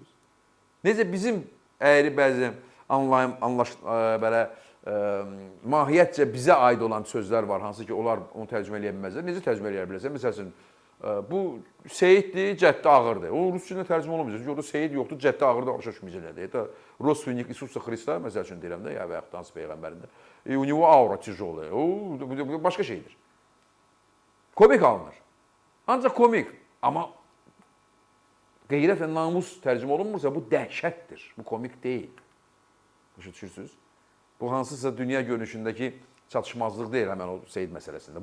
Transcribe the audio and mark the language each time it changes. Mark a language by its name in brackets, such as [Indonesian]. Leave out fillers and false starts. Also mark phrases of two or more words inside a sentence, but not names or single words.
[Azerbaijani] Necə bizim əyri bəzən belə mahiyyətcə bizə aid olan sözlər var, hansı ki, onlar onu tərcümə eləyə bilməzlər. Necə tərcümə eləyə bilərsən? Məsəl üçün, bu Seyiddir, Cəddi Ağırdır. O rus dilində tərcümə olmayacaq. Çünki orada Seyid yoxdur, Cəddi Ağırdır, başa düşməyəcəklər. Ya da Родственник Isusa Xrista, məsəl üçün deyirəm də, ya və yaxud hansı peyğəmbərində. [Russian] У него аура тяжелая. [Azerbaijani] O başqa şeydir. Komik alınır. Ancaq komik. Amma qeyrət və namus tərcümə olunmursa, bu dəhşətdir. Bu komik deyil. Başa düşürsünüz? Bu hansısa dünya görünüşündəki çatışmazlıq deyil həmən o Seyid məsələsində.